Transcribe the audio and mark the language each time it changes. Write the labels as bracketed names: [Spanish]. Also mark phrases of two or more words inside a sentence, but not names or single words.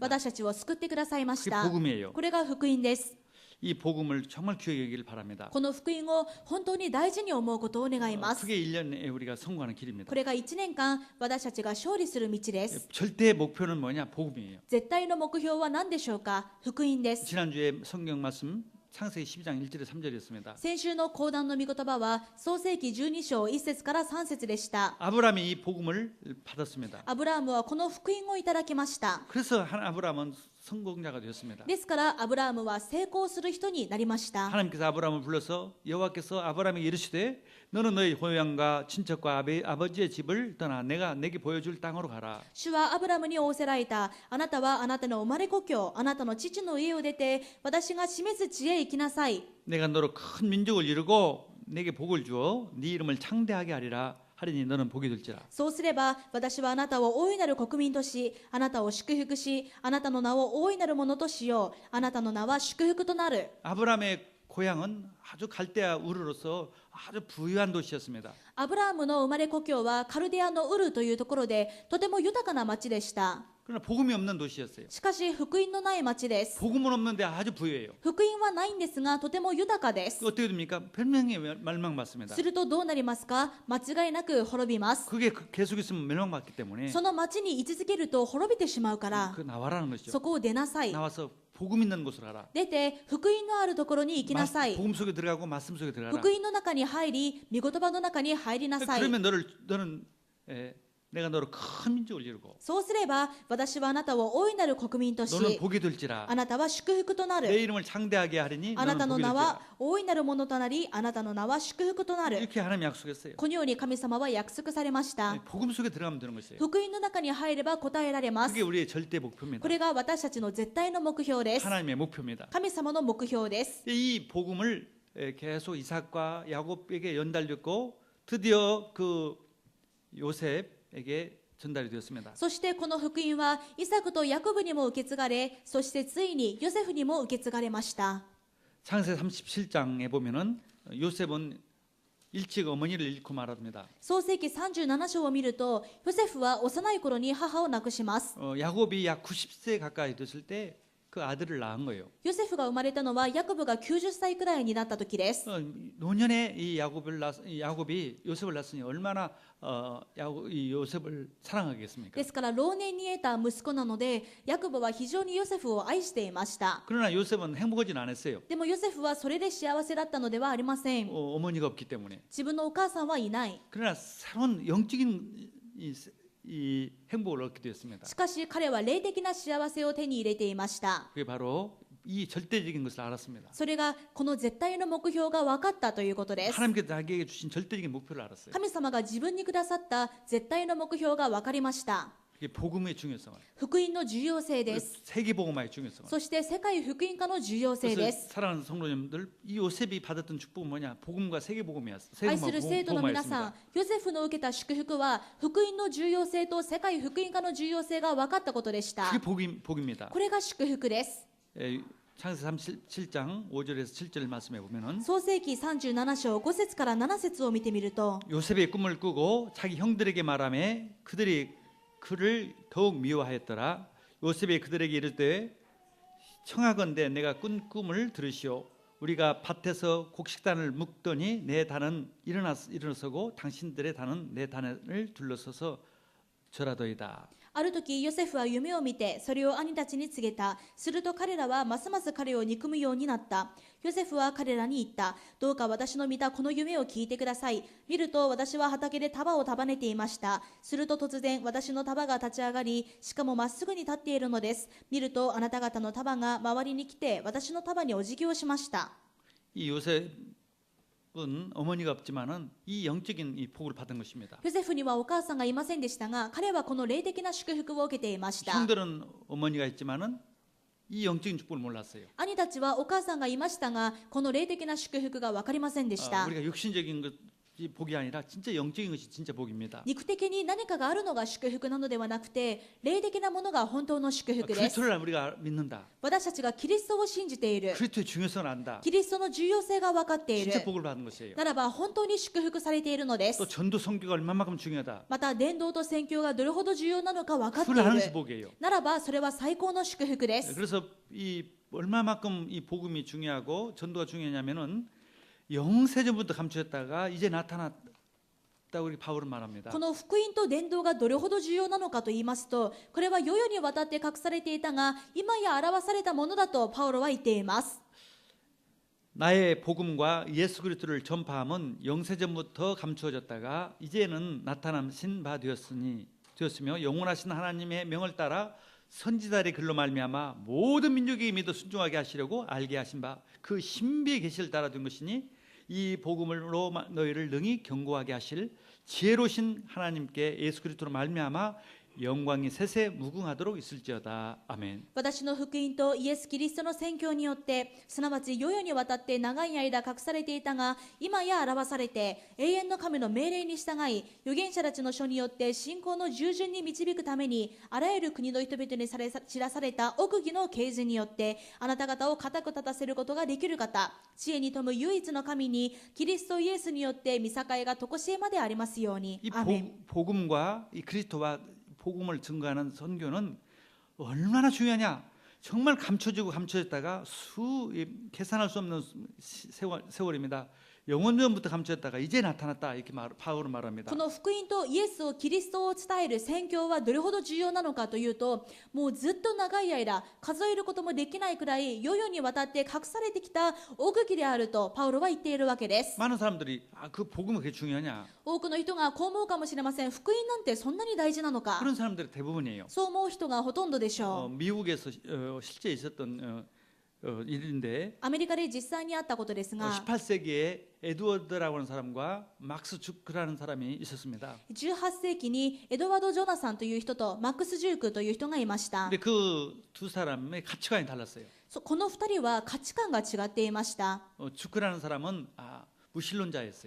[Japanese] 私たちを救ってくださいまし [Korean] 그게 [Japanese] た。 [Korean] 복음이에요. [Japanese] これが福音です。 [Korean] 이 복음을 정말 귀하게 여기길 바랍니다. [Japanese] この福音を本当に大事に思うことを願います。 [Korean] 그게 1년에 우리가 성공하는 길입니다. [Japanese] これが1年間私たちが勝利する道です。 [Korean] 절대 목표는 뭐냐? 복음이에요. [Japanese] 絶対の目標は何でしょうか。福音です。 [Korean] 지난주에 성경 말씀 창세기 12장 1절에 3절이었습니다. [Japanese] 先週の講談の御言葉は創世記12章1節から3節でした。 [Korean] 아브라함이 이 복음을 받았습니다. [Japanese] アブラハムはこの福音をいただきました。 [Korean] 그래서 아브라함은 성공자가 되었습니다. [Japanese] ですからアブラハムは成功する人になりました。 [Korean] 하나님께서 아브라함을 불러서 여호와께서 아브라함에게 이르시되 너는 너희 고향과 친척과 아버지의 집을 떠나 내가 내게 보여줄 땅으로 가라. [Japanese] 主はアブラムに仰せられた。あなたはあなたの生まれ故郷、あなたの父の家を出て私が示す地へ行きなさい。 [Korean] 내가 너로 큰 민족을 이루고 내게 복을 주어 네 이름을 창대하게 하리라. 하리니 너는 복이 될지라. [Japanese] そうすれば私はあなたを大いなる国民とし、あなたを祝福し、あなたの名を大いなるものとしよう。あなたの名は祝福となる。 [Korean] 아브라함의 고향은 아주 갈대아 우르로서 아주 부유한 도시였습니다. [Japanese] アブラハムの生まれ故郷はカルデアのウルというところでとても豊かな町でした。 [Korean] 그러나 복음이 없는 도시였어요. [Japanese] しかし福音のない町です。 [Korean] 복음은 없는데 아주 부유해요. [Japanese] 福音はないんですがとても豊かです。 [Korean] 어떻게 됩니까? 별명에 멸망받습니다. [Japanese] するとどうなりますか。間違いなく滅びます。 [Korean] 그게 계속 있으면 멸망받기 때문에 [Japanese] その町に居続けると滅びてしまうから [Korean] 그 나와라는 것이죠. [Japanese] そこを出なさい。 [Korean] 나와서 복음 있는 곳으로 가라. [Japanese] 出て福音のあるところに行きなさい。 [Korean] 복음 속에 들어가고 말씀 속에 들어가라. [Japanese] 福音の中に入り御言葉の中に入りなさい。 [Korean] 그러면 너는 내가 너로 큰 민족을 이루고 [Japanese] そうすれば私はあなたを大いなる国民と [Korean] 너는 [Japanese] し [Korean] 복이 될지라. [Japanese] あなたは祝福とな [Korean] 내 [Japanese] る。 [Korean] 이름을 창대하게 하리니 [Japanese] あなた [Korean] 너는 [Japanese] の [Korean] 복이 [Japanese] 名 [Korean] 될지라. [Japanese] は大いなるものとなりあなたの名は祝福となる。 [Korean] 이렇게 하나님 약속했어요. [Japanese] このように神様は約束されました。 [Korean] 복음 속에 들어가면 되는 것이에요. [Japanese] 福音の中に入れば答えられます。 [Korean] 그게 우리의 절대 목표입니다. [Japanese] これが私たちの絶対の目標です。 [Korean] 하나님의 목표입니다. [Japanese] 神様の目標です。 [Korean] 이 복음을 계속 이삭과 야곱에게 연달렸고 드디어 그 요셉에게 전달이 되었습니다. [Japanese] そしてこの福音はイサクとヤコブにも受け継がれ、そしてついにヨセフにも受け継がれました。 [Korean] 창세 37장에 보면은 요셉은 일찍 어머니를 잃고 말합니다. [Japanese] 創世記37章を見ると、ヨセフは幼い頃に母を亡くします。 [Korean] 야곱이 약 90세 가까이 됐을 때 그 그 아들을 낳은 거예요. [Japanese] ヨセフが生まれたのはヤコブが90歳くらいになった時です。 [Korean] 노년에 이 야곱이 요셉을 낳았으니 얼마나 이 요셉을 사랑하겠습니까? [Japanese] ですから老年に得た息子なのでヤコブは非常にヨセフを愛していました。 [Korean] 그러나 요셉은 행복하진 않았어요. [Japanese] でもヨセフはそれで幸せだったのではありません。 [Korean] 어머니가 없기 때문에. [Japanese] 自分のお母さんはいない。 [Korean] 그러나 새로운 영적인 이 행복을 얻게 되었습니다. [Japanese] しかし彼は霊的な幸せを手に入れていました。 [Korean] 그게 바로 이 절대적인 것을 알았습니다. [Japanese] それがこの絶対の目標が分かったということです。 [Korean] 하나님께서 자기에게 주신 절대적인 목표를 알았어요. [Japanese] 神様が自分にくださった絶対の目標が分かりました。 [Korean] 그게 복음의 중요성을, [Japanese] 福音の重要性です。 [Korean] 세계복음화의 중요성을. [Japanese] そして世界福音化の重要性で [Korean] 그래서 [Japanese] す。 [Korean] 사랑하는 성도님들, 이 요셉이 받았던 축복은 뭐냐? 복음과 세계복음이었어요. [Japanese] 愛する生徒の皆さん [Korean] 세계복음화였습니다. 、 [Japanese] ヨセフの受けた祝福は福音の重要性と世界福音化の重要性が分かったことでした。 [Korean] 그게 복입니다. [Japanese] これが祝福です。 [Korean] 창세기 37장 5절에서 7절 말씀에 보면은 [Japanese] 創世記37章5節から7節を見てみると [Korean] 요셉의 꿈을 꾸고 자기 형들에게 말하매 그들이 그를 더욱 미워하였더라. 요셉이 그들에게 이르되 청하건대 내가 꾼 꿈을 들으시오. 우리가 밭에서 곡식단을 묶더니 내 단은 일어서고 당신들의 단은 내 단을 둘러서서 절하더이다. [Japanese] ある時ヨセフは夢を見てそれを兄たちに告げた。すると彼らはますます彼を憎むようになった。ヨセフは彼らに言った。どうか私の見たこの夢を聞いてください。見ると私は畑で束を束ねていました。すると突然私の束が立ち上がり、しかもまっすぐに立っているのです。見るとあなた方の束が周りに来て私の束にお辞儀をしました。 [Korean] 이 요셉은 어머니가 없지만은 이 영적인 이 복을 받은 것입니다. [Japanese] ヨセフにはお母さんがいませんでしたが、彼はこの霊的な祝福を受けていました。 [Korean] 형들은 어머니가 있지만은 이 영적인 축복을 몰랐어요. [Japanese] 兄たちはお母さんがいましたが、この霊的な祝福が分かりませんでした。 [Korean] 우리가 육신적인 것이 복이 아니라 진짜 영적인 것이 진짜 복입니다. [Japanese] 肉的に何かがあるのが祝福なのではなくて、霊的なものが本当の祝福です。 [Korean] 그리스도를 우리가 믿는다. [Japanese] 私たちがキリストを信じている。 [Korean] 그리스도의 중요성을 안다. [Japanese] キリストの重要性が分かっている。 [Korean] 진짜 복을 받은 것이에요. [Japanese] ならば本当に祝福されているので [Korean] 또 [Japanese] す。 [Korean] 전도 선교가 얼마만큼 중요하다. [Japanese] また伝道と宣教がどれほど重要なのか分かってい [Korean] 그걸 하는 것이 [Japanese] る。 [Korean] 복이에요. [Japanese] ならばそれは最高の祝福です。 [Korean] 그래서 이 얼마만큼 이 복음이 중요하고 전도가 중요하냐면은 영세전부터 감추었다가 이제 나타났다고 우리 바울은 말합니다. [Japanese] この福音と伝道がどれほど重要なのかと言いますと、これは世々にわたって隠されていたが、今や表されたものだとパウロは言っています。 [Korean] 나의 복음과 예수 그리스도를 전파함은 영세전부터 감추어졌다가 이제는 나타나신 바 되었으며 영원하신 하나님의 명을 따라 선지자의 글로 말미암아 모든 민족에게 믿어 순종하게 하시려고 알게 하신 바 그 신비의 계시를 따라둔 것이니 이 복음으로 너희를 능히 견고하게 하실 지혜로우신 하나님께 예수 그리스도로 말미암아 영광이 세세 무궁하도록 있을지어다. 아멘. [Japanese] 私の福音とイエス・キリストの宣教によって、すなわち世々にわたって長い間隠されていたが、今や表されて、永遠の神の命令に従い、預言者たちの書によって信仰の従順に導くために、あらゆる国の人々に知らされた奥義の啓示によって、あなた方を固く立たせることができる方、知恵に富む唯一の神に、キリストイエスによって見境が常しえまでありますように。 [Korean] 이 [Japanese] アーメン。 [Korean] 복음과 이 그리스도와 복음을 증거하는 선교는 얼마나 중요하냐? 정말 감춰졌다가 계산할 수 없는 세월입니다. 영원전부터 감춰졌다가 이제 나타났다 이렇게 바울은 말합니다. [Japanese] この福音とイエスをキリストを伝える宣教はどれほど重要なのかというと、もうずっと長い間数えることもできないくらい世々にわたって隠されてきた奥義であるとパウロは言っているわけです。 [Korean] 많은 사람들이 그 복음이 그렇게 중요하냐? [Japanese] 多くの人がこう思うかもしれません。福音なんてそんなに大事なのか。 [Korean] 그런 사람들이 대부분이에요. [Japanese] そう思う人がほとんどでしょう。 [Korean] 미국에서 실제 있었던 일인데 [Japanese] アメリカで実際にあったことですが、 [Korean] 18세기에 에드워드라고 하는 사람과 막스 주크라는 사람이 있었습니다. [Japanese] 18 世紀にエドワード・ジョナサンという人とマックス・ジュークという人がいました。 [Korean] 근데 그 두 사람의 가치관이 달랐어요. [Japanese] この2人は価値観が違っていました。 [Korean] 주크라는 사람은 무신론자였어요.